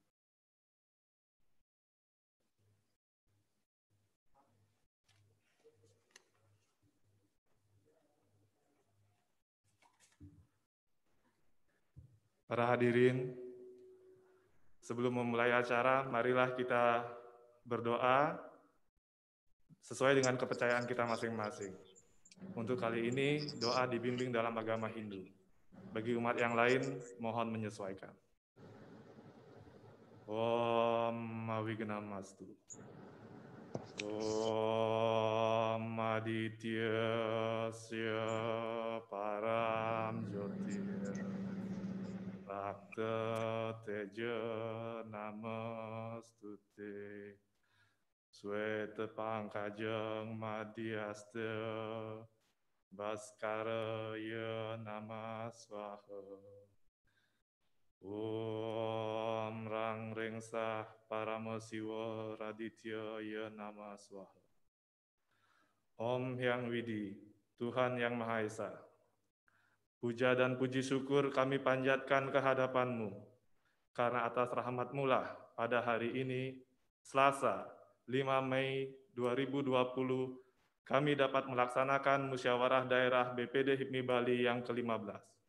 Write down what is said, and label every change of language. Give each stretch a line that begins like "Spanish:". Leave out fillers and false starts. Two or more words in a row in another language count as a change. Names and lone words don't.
Indonesian: Para hadirin, sebelum memulai acara, marilah kita berdoa sesuai dengan kepercayaan kita masing-masing. Untuk kali ini, doa dibimbing dalam agama Hindu. Bagi umat yang lain, mohon menyesuaikan.
Sanskrit: ओं विघ्नमस्तु. ओं आदित्यस्य परं ज्योतिः. रक्त तेज नमोऽस्तुते. श्वेत पङ्कजं मध्यस्थे. भास्कराय नमः स्वाहा. ओं रां रेंसः परमशिव रादित्य नमः स्वाहा.
Indonesian: Om Hyang Widi, Tuhan Yang Maha Esa. Puja dan puji syukur kami panjatkan kehadapan-Mu, karena atas rahmat-Mu lah pada hari ini, Selasa, 5 Mei 2020, kami dapat melaksanakan musyawarah daerah BPD HIPMI Bali yang ke-15.